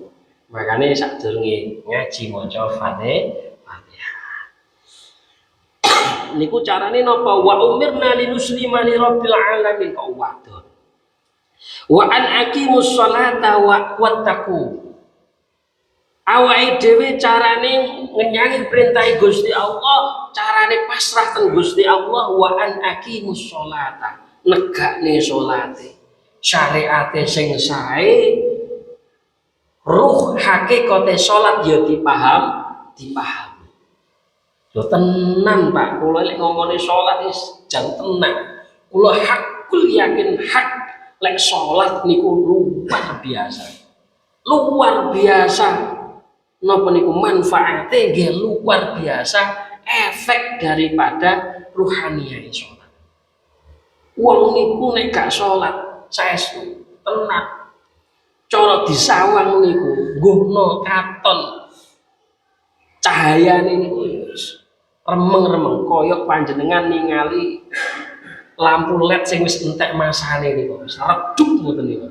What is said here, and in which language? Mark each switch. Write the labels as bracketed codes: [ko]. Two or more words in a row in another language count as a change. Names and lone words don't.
[jv] Makane sadurunge ngaji maca Fatihah niku carane napa [ar] wa umirna linuslima li rabbil alamin [jv] kok wadon [ar] wa an aqimus sholata wa wattaqu [jv] awake dhewe carane ngenyangi perintah Gusti Allah carane pasrah teng Gusti Allah [ar] wa an aqimus sholata [jv] negakne salate syariate sing sae ruh hakikate salat ya dipaham lho tenan Pak, kula lek ngomongin sholat wis jan tenan. Kula hakul yakin hak lek sholat niku [id] luar biasa. Luar biasa. [jv] Napa niku manfaate nggih [id] luar biasa efek daripada ruhaniyah sholat. [jv] Wong niku nek gak sholat saestu tenan. Cara disawang niku ngguhno katon cahayane niku remeng-remeng koyok panjenengan ningali lampu LED sing wis entek masane niku wis redup ngoten niku.